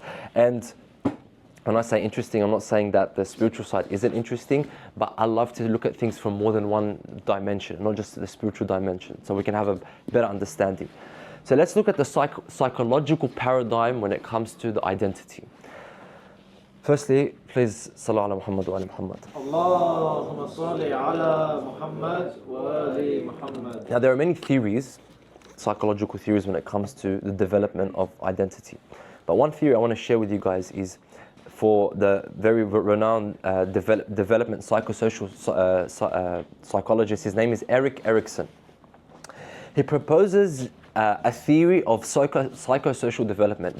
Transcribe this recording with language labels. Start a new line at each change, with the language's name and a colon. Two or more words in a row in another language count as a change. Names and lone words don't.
English: And when I say interesting, I'm not saying that the spiritual side isn't interesting, but I love to look at things from more than one dimension, not just the spiritual dimension, so we can have a better understanding. So let's look at the psychological paradigm when it comes to the identity. Firstly, please,
Arabic: صلى الله على محمد وعلى محمد. اللهم صل على محمد وعلى آل محمد.
English: Now there are many theories, psychological theories, when it comes to the development of identity. But one theory I want to share with you guys is for the very renowned development psychosocial psychologist. His name is Erik Erikson. He proposes a theory of psychosocial development.